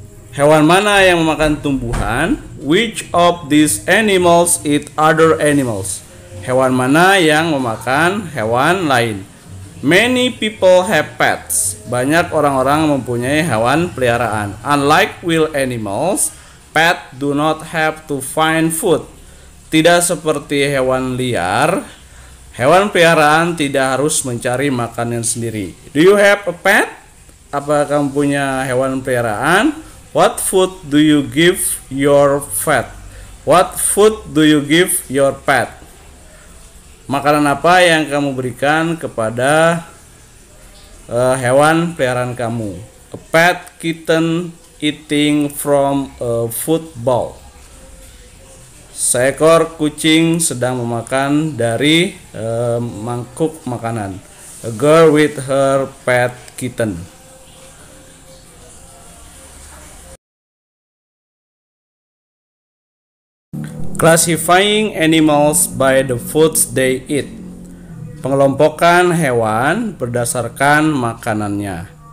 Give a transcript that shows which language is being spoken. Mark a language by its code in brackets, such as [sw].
[id] Hewan mana yang memakan tumbuhan? [en] Which of these animals eat other animals? [id] Hewan mana yang memakan hewan lain? [en] Many people have pets. [id] Banyak orang-orang mempunyai hewan peliharaan. [en] Unlike wild animals, pets do not have to find food. [id] Tidak seperti hewan liar, hewan peliharaan tidak harus mencari makanan sendiri. [en] Do you have a pet? [id] Apakah kamu punya hewan peliharaan? [en] What food do you give your pet? What food do you give your pet? [id] Makanan apa yang kamu berikan kepada hewan peliharaan kamu? [en] A pet kitten eating from a food bowl. [id] Seekor kucing sedang memakan dari mangkuk makanan. [en] A girl with her pet kitten. Classifying animals by the foods they eat. [id] Pengelompokan hewan berdasarkan makanannya.